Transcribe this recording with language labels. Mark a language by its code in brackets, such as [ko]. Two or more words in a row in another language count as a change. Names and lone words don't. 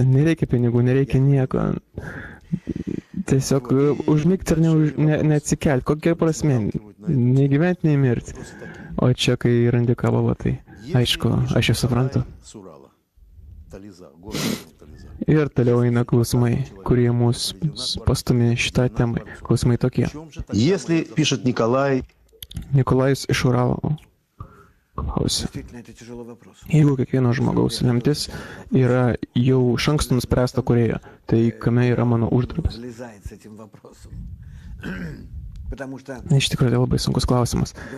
[lt] Nereikia pinigų, nereikia nieko. Tiesiog užmigti ir neatsikelti. Kokia prasmė? Nei gyventi, nei mirti. O čia, kai randi Kabalą, tai aišku, aš jau suprantu. Ir toliau eina klausimai, kurie mus pastumė šitą temą. Klausimai tokie. [ru] Если пишет Николай. [lt] Nikolajus iš Uralo. Jeigu kiekvieno žmogaus lemtis yra jau iš anksto nuspręsta kūrėjo, tai kame yra mano uždarbis? Iš tikrųjų, tai labai sunkus klausimas.